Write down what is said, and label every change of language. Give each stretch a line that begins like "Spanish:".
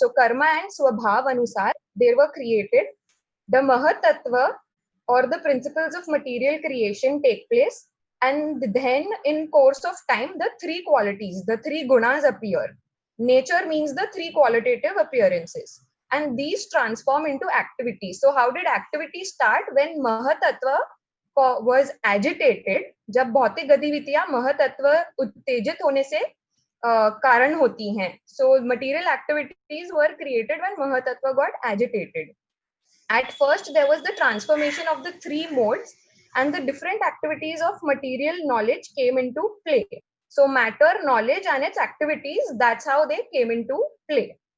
English: So karma and swabhav anusar, they were created. The Mahatattva or the principles of material creation take place, and then in course of time the three qualities, the three gunas appear. Nature means the three qualitative appearances, and these transform into activities. So how did activity start? When Mahatattva was agitated,
Hindi: जब भौतिक गतिविधियां महतत्व उत्तेजित होने से कारण होती हैं.
English: So material activities were created when Mahatattva got agitated. At first, there was the transformation of the three modes, and the different activities of material knowledge came into play. So matter, knowledge, and its activities, that's how they came into play.